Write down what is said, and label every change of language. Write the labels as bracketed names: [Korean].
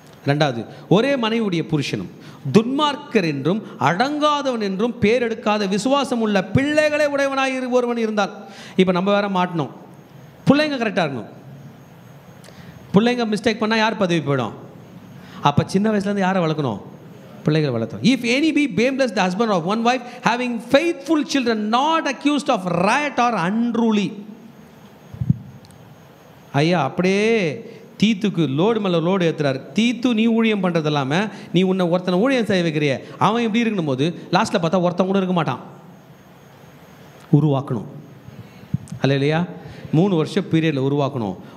[Tamil] 2வது, ஒரே மனைவியுடைய புருஷனும் துன்மார்க்கர் என்றும் அடங்காதவன் என்றும் பேர் எடுக்காத விசுவாசம் உள்ள பிள்ளைகளே உடையவனாய் ஒருவன் இருந்தால். இப்போ நம்ம வேற மாட்டணும். பிள்ளைங்க கரெக்டாக இருக்கணும். பிள்ளைங்க மிஸ்டேக் பண்ணால் யார் பதவி போயிடும்? அப்போ சின்ன வயசுலேருந்து யாரை வளர்க்கணும்? பிள்ளைகளை வளர்த்தோம். [English] If any be blameless the husband of one wife having faithful children not accused of riot or unruly. [Tamil] ஐயா அப்படியே தீத்துக்கு லோடு மேலே லோடு ஏற்றுறாரு. தீத்து நீ ஊழியம் பண்ணுறது இல்லாமல் நீ உன்னை ஒருத்தனை ஊழியம் செய்ய வைக்கிறிய, அவன் எப்படி இருக்கணும் போது லாஸ்ட்டில் பார்த்தா ஒருத்தன் கூட இருக்க மாட்டான். உருவாக்கணும். அல்லேலூயா. 3 வருஷம் பீரியடில் உருவாக்கணும்.